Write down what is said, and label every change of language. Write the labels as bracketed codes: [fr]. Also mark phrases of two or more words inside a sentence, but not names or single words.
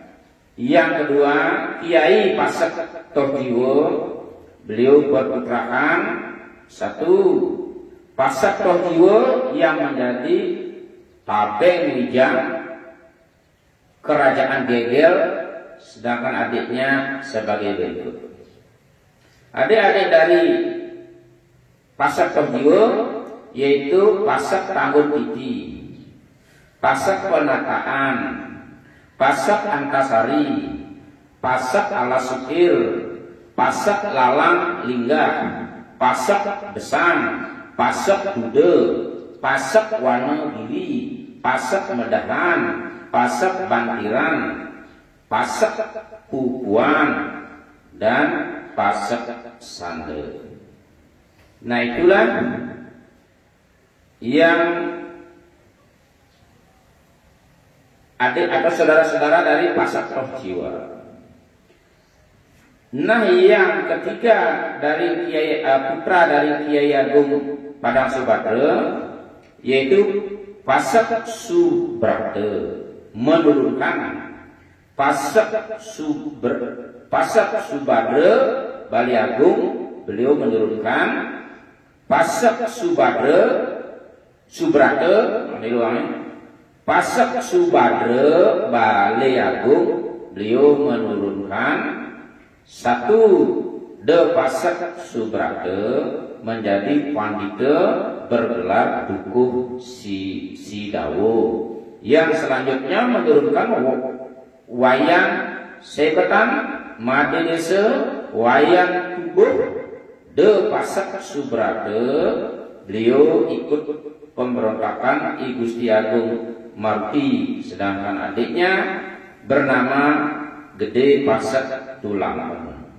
[id] Yang kedua Kiai Pasak Tohjiwo, beliau berputrakan satu Pasak Tohjiwo yang menjadi Tabeng Wijang Kerajaan Gegel, sedangkan adiknya sebagai berikut. Adik-adik dari Pasak Tohjiwo yaitu Pasak Tanggun Titi, Pasak Penataan, Pasak Antasari, Pasak Alasukir, Pasak Lalang Linggah, Pasak Besang, Pasak Dude, Pasak Wanogiri, Pasak Medahan, Pasak Bantiran, Pasak Pupuan, dan Pasak Sande. Nah itulah yang adik atau saudara-saudara dari Pasak Tohjiwa. Nah yang ketiga dari Kiai putra dari Kiai Agung Padang Subadra yaitu Pasak Subrata menurunkan Pasak Subadra Bali Agung, beliau menurunkan Pasak Subrata Pasak Subadra Bali Agung, beliau menurunkan satu De Pasak Subrata menjadi pandita bergelar Dukuh Sidawo. Yang selanjutnya menurunkan Wayang Sebetan Madinese Wayang Tubuh De Pasak Subrata, beliau ikut pemberontakan I Gusti Agung Maruti, sedangkan adiknya bernama Gede Pasak Tulang.